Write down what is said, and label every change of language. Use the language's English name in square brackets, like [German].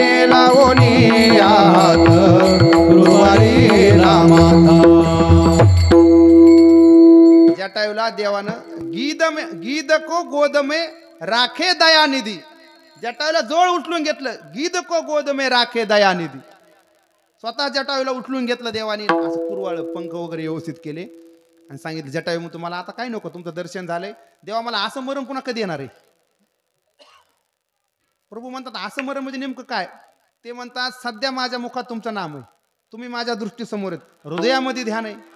[Marathi] लावणी या हात कृपाळीला माता. जटायूला देवानं [Hindi] गीद को गोद में राखे दयानिधी. [Marathi] जटायूला जवळ उचलून घेतलं. [Hindi] गीद को गोद में राखे दयानिधी. [Marathi] स्वतः जटायूला उचलून घेतलं देवानी. असं कुरवाळ पंख वगैरे व्यवस्थित केले आणि सांगितलं जटायू मग तुम्हाला आता काय नको, तुमचं दर्शन झालंय. देवा मला असं मरण पुन्हा कधी येणार आहे? प्रभू म्हणतात असं मरण म्हणजे नेमकं काय? ते म्हणतात सध्या माझ्या मुखात तुमचं नाम आहे, तुम्ही माझ्या दृष्टीसमोर आहेत, हृदयामध्ये ध्यान आहे.